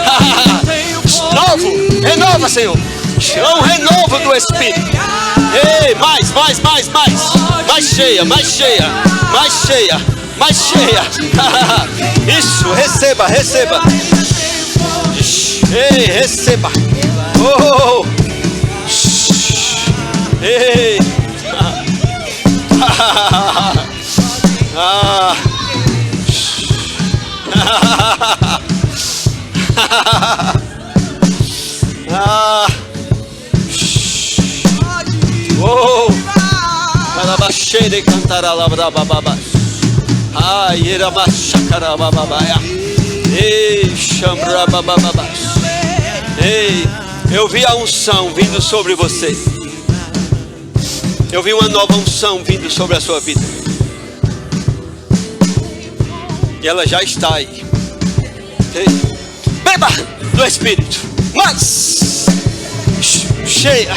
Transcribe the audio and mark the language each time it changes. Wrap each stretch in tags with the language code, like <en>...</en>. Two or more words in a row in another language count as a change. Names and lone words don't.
<pt>Renova, Senhor. Um renovo do Espírito. Ei, mais. Mais cheia. Isso, receba. Ei, receba. Ei. Ah. Oh. Alabaxere cantará labrabababa. Ai, era machacarabababa. Ei, chambrabababa. Ei, eu vi a unção vindo sobre você. Eu vi uma nova unção vindo sobre a sua vida. E ela já está aí. Ei, beba do Espírito. Mais cheia.</pt>